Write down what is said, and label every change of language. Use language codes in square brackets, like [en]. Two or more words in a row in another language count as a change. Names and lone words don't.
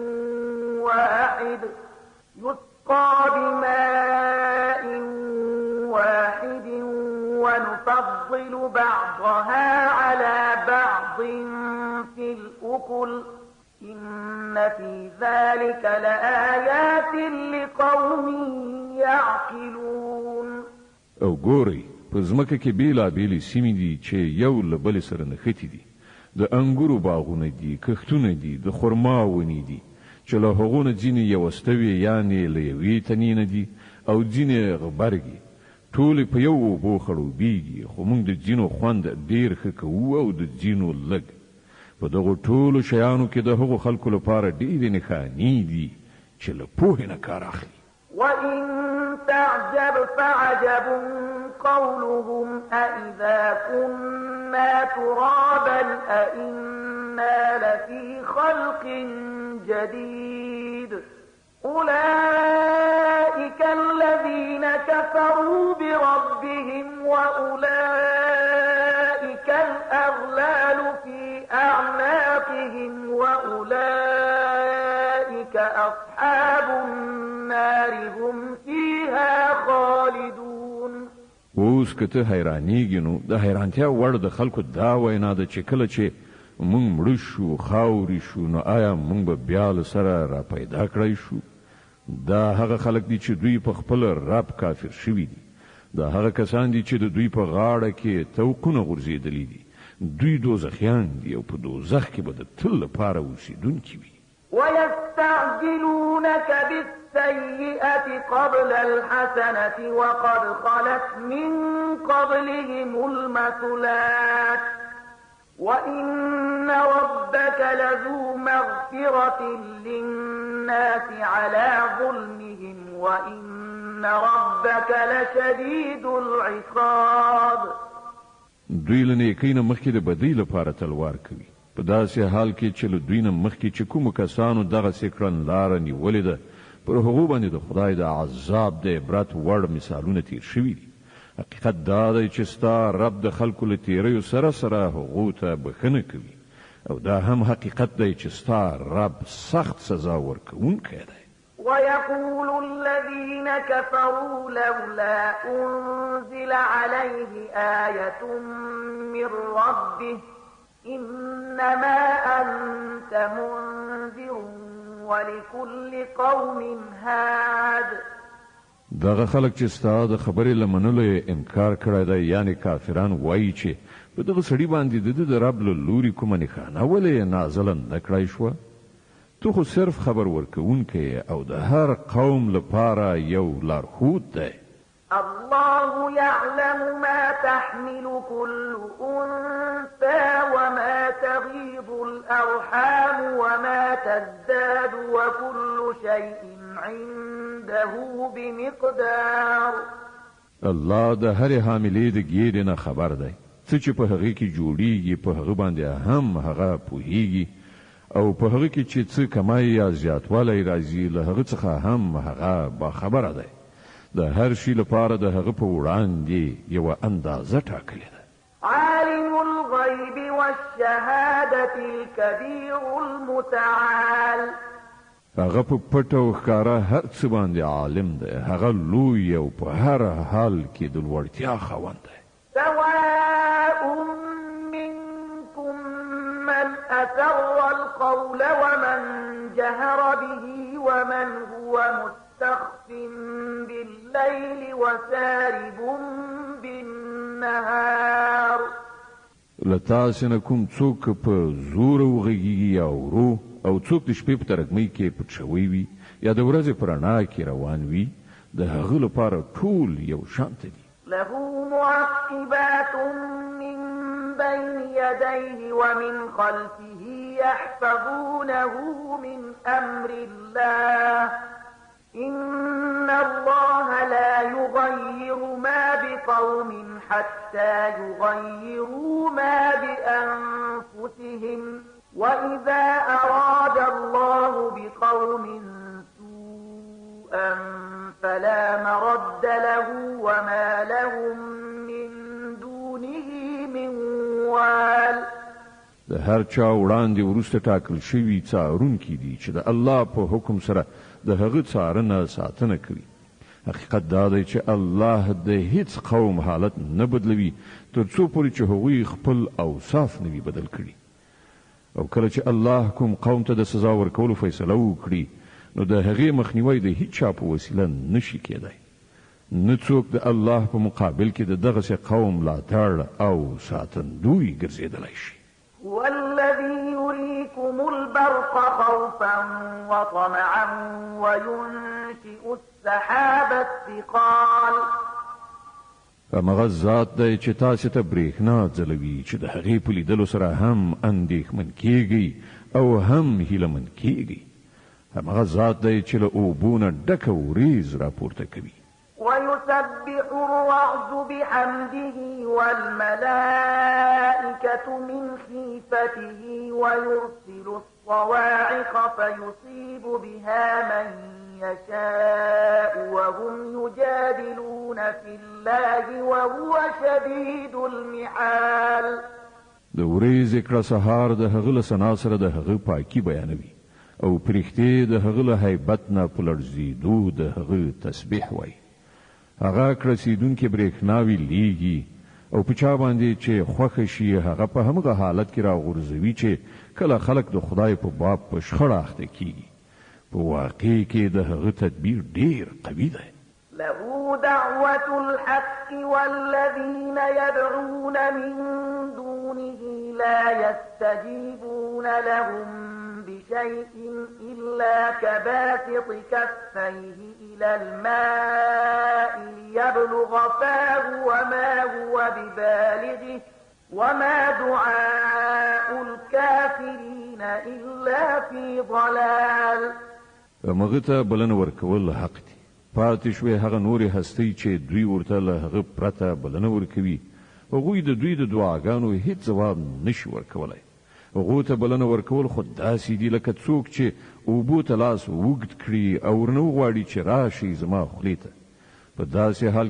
[ar] واحد ونفضل بعضها على بعض في الأكل إن في ذلك لآيات لقوم يعقلون. [ps] او ګوري په ځمکه کې بیلابېلې سیمې دي چې یو له بلې سره نښتي دي. د انګورو باغونه دي، کښتونه دي، د خرما ونې دي چې له هغو نه ځینې یوستوي یعنې له یوې تنې نه دي او ځینې غبرګي. ټولې په یو اوبو خړوبېږي خو موږ د ځینو خوند ډېر ښه کوو او د ځینو لږ. په دغو ټولو شیانو کې د هغو خلکو لپاره ډېرې نښانې دي چې له پوهې نه کار اخلي. [ar] وإن تعجب فعجب قولهم أإذا كنا ترابا أإنا لفي خلق جديد أولئك الذين كفروا بربهم وأولئك الأغلال في أعناقهم وأولئك أصحاب النار هم فيها خالدون. [ps] اوس کته حیرانیږي نو د حیرانتیا وړ د خلکو دا وینا ده چې کله چې مونږ مړ شو خاوري شو نو آیا مونږ به بیا له سره را پیدا کړی شو؟ دا هغه خلک دي چې دوی په خپل رب کافر شوي دي. دا هغه کسان دي چې د دوی په غاړه کې توقونه غورځېدلي دي. دوی دوزخیان دي او په دوزخ کې به د تل لپاره اوسېدونکي وي. [ar] ويستعجلونك بالسيئة قبل الحسنة وقد خلت من قبلهم المثلات وإن ربك لذو مغفرة للناس على ظلمهم وإن ربك لشديد العقاب. [ps] دوی له نیکۍ نه مخکې د بدۍ لپاره تلوار کوي. په داسې حال کې چې له دوی نه مخکې چې کومو کسانو دغسې کړنلاره نیولې ده پر هغو باندې د خدای د عذاب د عبرت وړ مثالونه تیر شوي دي. حقیقت دا دی چې ستا رب د خلکو له تیریو سره سره هغو ته بښنه کوي او دا هم حقیقت دی چې ستا رب سخت سزا ورکوونکی دی. [ar] ويقول الذين كفروا لولا أنزل عليه آية من ربه إنما أنت منذر ولكل قوم هاد. [ps] دغه خلک چې ستا د خبرې له منلو یې انکار کړی دی یعنی کافران وایي چې په دغه سړي باندې د ده د رب له لوري کومه نښانه ولې نازله نه کړی شوه تو خو صرف خبر ورکوونکی او د هر قوم لپاره یو لارښود دی [ar] الله يعلم ما تحمل كل أنثى وما تغيض الأرحام وما تزداد وكل شيء عنده بمقدار [ps] الله د هرې حاملې د ګیرې نه خبر دی څه چې په هغې کې جوړیږي په هغه باندې هم هغه پوهیږي او په هغه کې چې څه کمای یا زیاتوالی راځي له هغه څخه هم هغه باخبره دی د هر شي لپاره د هغه په وړاندې یوه اندازه ټاکلې ده [ar] عالم الغیب والشهادة الكبیر المتعال [ps] هغه په پټ او ښکاره هر څه باندې عالم دی هغه لوی او په هر حال کې د لوړتیا خاوند دی [ar] سواء منكم من أسر القول ومن جهر به ومن هو مستخف بالليل وسارب بالنهار [ps] لتاسې نه کوم څوک په زور وغږیږي یا ورو او څوک د شپې په ترږمۍ کې پټ شوی وي یا د ورځې په رڼا کې روان وي د هغه لپاره ټول یو شانته دي [ar] له معقبات من بين يديه ومن خلفه يحفظونه من أمر الله إن الله لا يغير ما بقوم حتى يغيروا ما بأنفسهم وإذا أراد الله بقوم سوءا فلا مرد له وما لهم من دونه من وال [ps] د هر چا وړاندې وروسته ټاکل شوي څارونکي دي چې د الله په حکم سره د هغه څارنه ساتنه کوي حقیقت دا دی چې الله د هیڅ قوم حالت نه بدلوي تر څو پورې چې هغوی خپل اوصاف نه وي بدل کړي او کله چې الله کوم قوم ته د سزا ورکولو فیصله وکړي نو د هغې مخنیوی د هیڅ چا په وسیله نشي کېدی نه څوک د الله په مقابل کې د دغسې قوم ملاتړ او ساتندوی ګرځېدلی شي [ar] هو الذي يريكم البرق خوفا وطمعا وينشئ السحاب الثقال [ps] همغه ذات دی چې تاسې ته برېښنا ځلوي چې د هغې په لیدلو سره هم اندېښمن کیږئ او هم هیلهمن کیږئ همغه ذات دی چې له اوبو نه ډکه وریځ راپورته کوي [ar] ويسبح الرعد بحمده والملائكة من خيفته ويرسل الصواعق فيصيب بها من يشاء وهم يجادلون في الله وهو شديد المحال [ps] د ورځې کړه سهار د هغه له ثنا سره د هغه پاکي بیانوي او پرښتې د هغه له هیبت نه په لړزېدو د هغه تسبیح وایي هغه کړسیدونکې برېښناوي لیږي او په چا باندې چې خوښه شي هغه په همغه حالت کې راغورځوي چې کله خلک د خدای په باب په شخړه اخته کیږي په واقع کې د هغه تدبیر ډیر قوي دی [ar] له دعوة الحق والذين يدعون من دونه لا يستجيبون لهم بشيء إلا كباسط كفيه إلى الماء ليبلغ فاه وما هو ببالغه وما دعاء الكافرين إلا في ضلال [ps] مغه ته بلنه ورکول حق دی پاتې شوې هغه نورې هستۍ چې دوی ورته له هغه پرته بلنه ورکوي هغوی د دوی د دعاګانو هیڅ ځواب نشي ورکولی هغو ته بلنه ورکول خو داسې دي لکه څوک چې اوبو ته لاس اوږد کړي او ورنه وغواړي چې راشي زما خولې ته په داسې حال